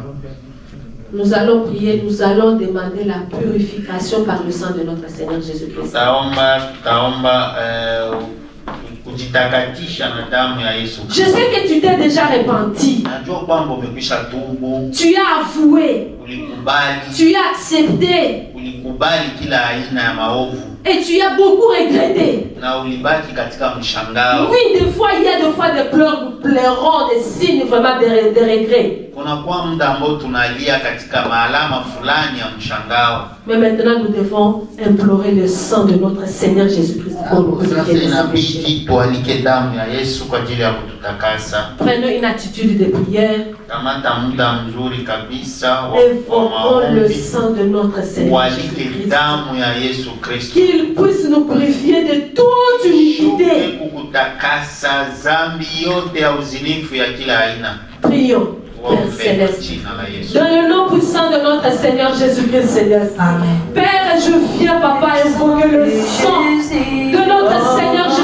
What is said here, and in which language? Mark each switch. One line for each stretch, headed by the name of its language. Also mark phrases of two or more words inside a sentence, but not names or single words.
French: Nous allons prier, nous allons demander la purification par le sang de notre Seigneur Jésus-Christ.
Swahili: Tutaomba kujitakatisha na damu ya Yesu.
French: Je sais que tu t'es déjà repenti.
Swahili: Najua kwamba umekwisha tubu.
French: Tu as avoué.
Swahili: Ulikubali.
French: Tu as accepté.
Swahili: Ulikubali kila aina ya maovu.
French: Et tu as beaucoup regretté.
Swahili: Na ulibaki katika mshangao.
French: Oui, des fois, il y a des fois des pleurs, nous pleurons, des signes vraiment de regret.
Swahili: Kunakuwa muda ambao tunalia katika maalama fulani ya mshangao.
French: Mais maintenant, nous devons implorer le sang de notre Seigneur Jésus-Christ pour nous purifier de ses péchés.
Swahili: Inabidi tualike damu ya Yesu kwa ajili ya kututakasa.
French: Prenons une attitude de prière.
Swahili: Kamata muda mzuri kabisa wa
French: Invoquons le
Swahili: maombi.
French: sang de notre Seigneur
Swahili: Ualike
French: Jésus-Christ.
Swahili: damu ya Yesu Kristo.
French: Qu'il puisse nous purifier de toute iniquité.
Swahili: Kukutakasa zambi yote ya uzinifu ya kila aina.
French: Prions, Père Céleste. Dans le nom puissant de notre Seigneur Jésus-Christ Céleste. Amen. Père, je viens, Papa, invoquer le sang de notre Seigneur